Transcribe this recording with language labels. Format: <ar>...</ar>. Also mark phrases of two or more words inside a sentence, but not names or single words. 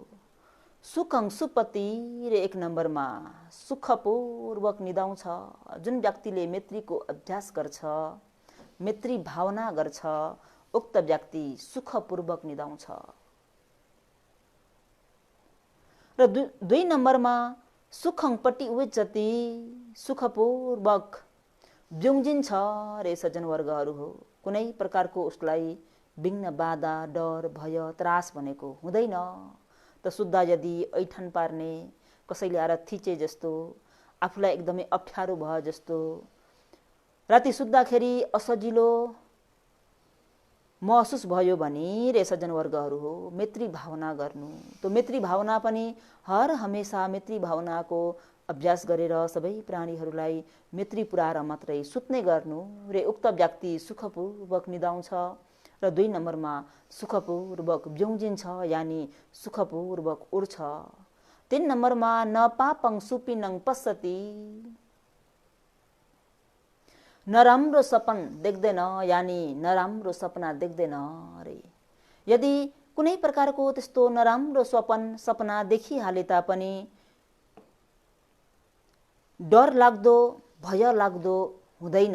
<pi>सुखं सुपति</pi> <ne>रे 1 नम्बरमा सुखपूर्वक निदाउँछ। जुन व्यक्तिले मैत्रीको अभ्यास गर्छ, मैत्री भावना गर्छ, उक्त व्यक्ति सुखपूर्वक निदाउँछ। र 2 नम्बरमा</ne> <pi>सुखं पटी उच्चति</pi> <ne>सुखपूर्वक ब्युङ्जिन्छ रे सज्जनवर्गहरू हो। कुनै प्रकारको उसलाई विघ्न बाधा डर भय त्रास भनेको हुँदैन। त सुत्दा यदि ऐठन पार्ने, कसैले आएर थिचे जस्तो, आफूलाई एकदमै अप्ठ्यारो भयो जस्तो, राति सुत्दाखेरि असजिलो महसुस भयो भने रे सज्जनवर्गहरू हो मैत्री भावना गर्नु। तो मैत्री भावना पनि हर हमेशा मैत्री भावनाको अभ्यास गरेर सबै प्राणीहरूलाई मैत्री पुर्याएर मात्रै सुत्ने गर्नु रे उक्त व्यक्ति सुखपूर्वक निदाउँछ। र 2 नम्बरमा सुखपूर्वक ब्युङ्जिन्छ यानि सुखपूर्वक उड्छ।</ne> <pi>3 नम्बरमा न पापं सुपिनङ पश्यति,</pi> <ne>नराम्रो सपन देख्दैन यानि नराम्रो सपना देख्दैन रे। यदि कुनै प्रकारको त्यस्तो नराम्रो सपना देखिहाले तापनि डर लाग्दो भय लाग्दो हुँदैन।</ne>